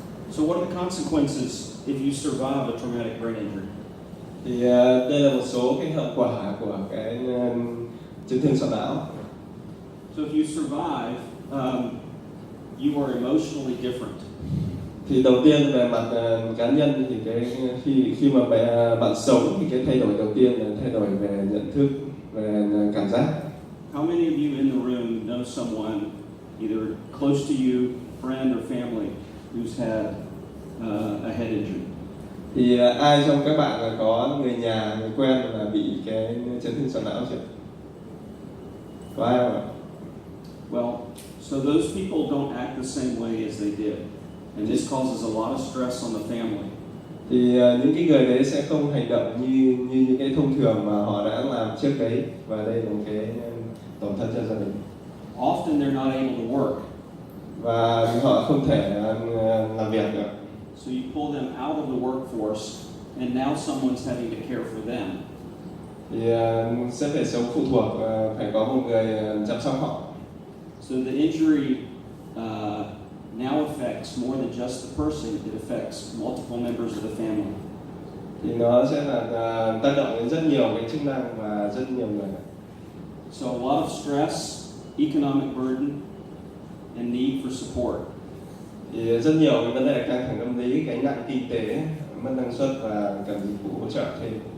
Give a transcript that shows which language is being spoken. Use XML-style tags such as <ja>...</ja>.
<en>So what are the consequences if you survive a traumatic brain injury?</en> <vi>Thì đây là một số cái hậu quả của cái chấn thương sọ não.</vi> <en>So if you survive, you are emotionally different.</en> <vi>Thì đầu tiên về mặt cá nhân thì khi mà bạn sống thì cái thay đổi đầu tiên là thay đổi về nhận thức, về cảm giác.</vi> <en>How many of you in the room know someone, either close to you, friend or family, who's had a head injury?</en> <vi>Thì ai trong các bạn là có người nhà, người quen là bị cái chấn thương sọ não chưa? Có ai không ạ?</vi> <en>Well, so those people don't act the same way as they did. And this causes a lot of stress on the family.</en> <vi>Thì những cái người đấy sẽ không hành động như những cái thông thường mà họ đã làm trước đấy, và đây là một cái tổn thất cho gia đình.</vi> <en>Often they're not able to work.</en> <vi>Và họ không thể làm việc được.</vi> <en>So you pull them out of the workforce, and now someone's having to care for them.</en> <vi>Thì sẽ phải sống phụ thuộc, phải có một người chăm sóc họ.</vi> <en>So the injury now affects more than just the person, it affects multiple members of the family.</en> <vi>Thì nó sẽ là tác động đến rất nhiều cái chức năng và rất nhiều người.</vi> <en>So a lot of stress, economic burden, and need for support.</en> <vi>Thì rất nhiều cái vấn đề căng thẳng tâm lý, gánh nặng kinh tế, mất năng suất và cần dịch vụ hỗ trợ thêm.</vi>